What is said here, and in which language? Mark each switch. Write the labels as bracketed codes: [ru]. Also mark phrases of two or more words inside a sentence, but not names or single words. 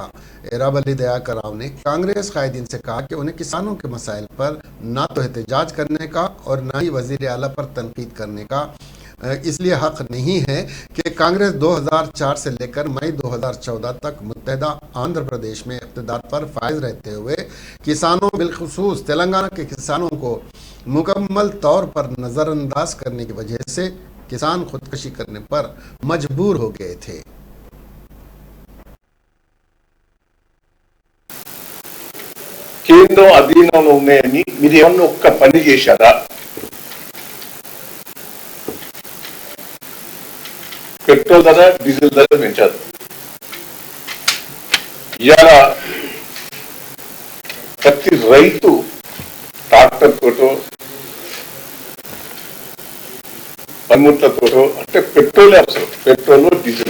[ur] ایراب علی دیاکر راؤ نے کانگریس قائدین سے کہا کہ انہیں کسانوں کے مسائل پر نہ تو احتجاج کرنے کا اور نہ ہی وزیر اعلیٰ پر تنقید کرنے کا اس لیے حق نہیں ہے کہ کانگریس 2004 سے لے کر مئی 2014 تک متحدہ آندھرا پردیش میں اقتدار پر فائز رہتے ہوئے کسانوں بالخصوص تلنگانہ کے کسانوں کو مکمل طور پر نظر انداز کرنے کی وجہ سے کسان خودکشی کرنے پر مجبور ہو گئے تھے۔ [te] కేంద్రం అధీనంలో ఉన్నాయని మీరు ఏమన్నా ఒక్క పని చేశారా? పెట్రోల్ ధర, డీజిల్ ధర పెంచారు. ఇవాళ ప్రతి రైతు ట్రాక్టర్ తోటో పనిముట్లతోటో అంటే పెట్రోల్ అవసరం, [en] petrol diesel.